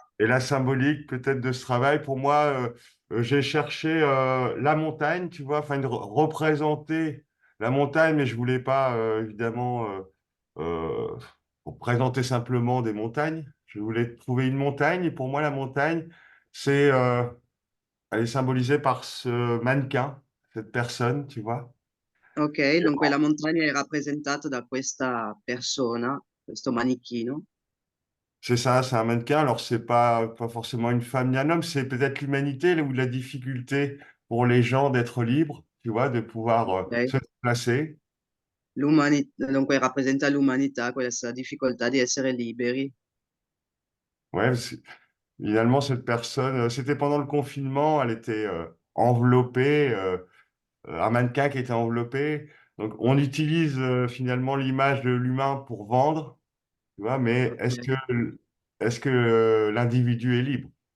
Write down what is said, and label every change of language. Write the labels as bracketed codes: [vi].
[fr] et la symbolique peut-être de ce travail, pour moi, j'ai cherché la montagne, tu vois, enfin, représenter la montagne, mais je voulais pas, évidemment, euh, présenter simplement des montagnes. Je voulais trouver une montagne, et pour moi, la montagne, c'est, elle est symbolisée par ce mannequin, cette personne, tu vois. [it] ok, dunque la montagna è rappresentata da questa persona, questo manichino. [fr] C'est ça, c'est un mannequin. Alors, c'est pas forcément une femme ni un homme, c'est peut-être l'humanité ou la difficulté pour les gens d'être libres, tu vois, de pouvoir Ok. se déplacer. [it] Dunque rappresenta l'umanità, questa difficoltà di essere liberi. [fr] Ouais, finalement, cette personne, c'était pendant le confinement, elle était enveloppée, un mannequin qui était enveloppé. Donc, on utilise finalement l'image de l'humain pour vendre, tu vois, mais Ok, est-ce que l'individu est libre?